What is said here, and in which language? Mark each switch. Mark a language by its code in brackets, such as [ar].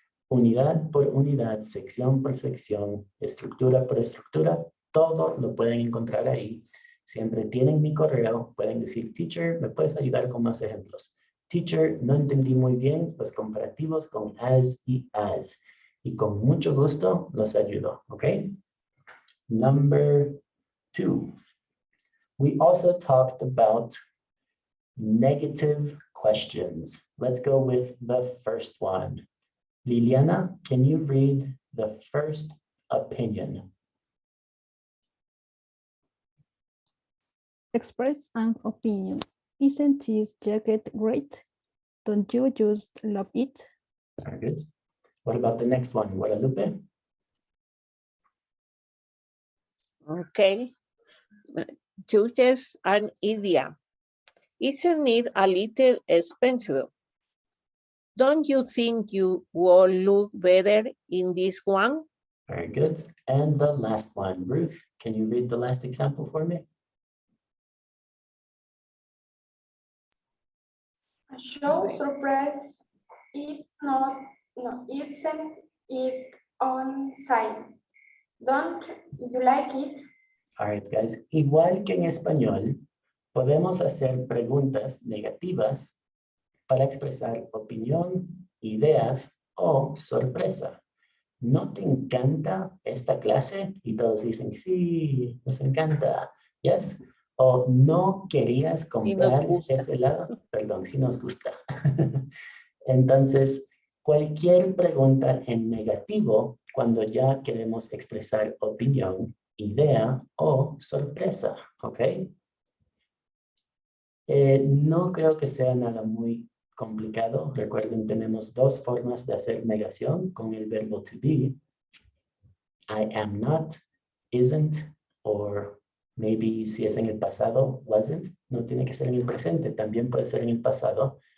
[es] Unidad por unidad, sección por sección, estructura por estructura, todo lo pueden encontrar ahí. Siempre tienen mi correo, pueden decir, teacher, ¿me puedes ayudar con más ejemplos? Teacher, no entendí muy bien los comparativos con as y as. Y con mucho gusto los ayudo, ¿ok? [en] Number 2. We also talked about negative questions. Let's go with the first one. Liliana, can you read the first opinion? Express an opinion. Isn't this jacket great? Don't you just love it? Very good. What about the next one, Guadalupe? Okay. Choose an idea. Isn't it a little expensive? Don't you think you will look better in this one? Very good. And the last one, Ruth, can you read the last example for me? A show surprise it not no isn't it on site. Don't you like it? All right, guys. [es] Igual que en español, podemos hacer preguntas negativas para expresar opinión, ideas o sorpresa. ¿No te encanta esta clase? Y todos dicen, sí, nos encanta. Yes. O no querías Sí nos comprar gusta. ese helado. Perdón, sí nos gusta. Entonces, cualquier pregunta en negativo cuando ya queremos expresar opinión, idea o sorpresa, ¿ok? No creo que sea nada muy complicado. Recuerden, tenemos dos formas de hacer negación con el verbo to be. [en] I am not, isn't, or maybe si es en el pasado, wasn't. [es] No tiene que ser en el presente, también puede ser en el pasado.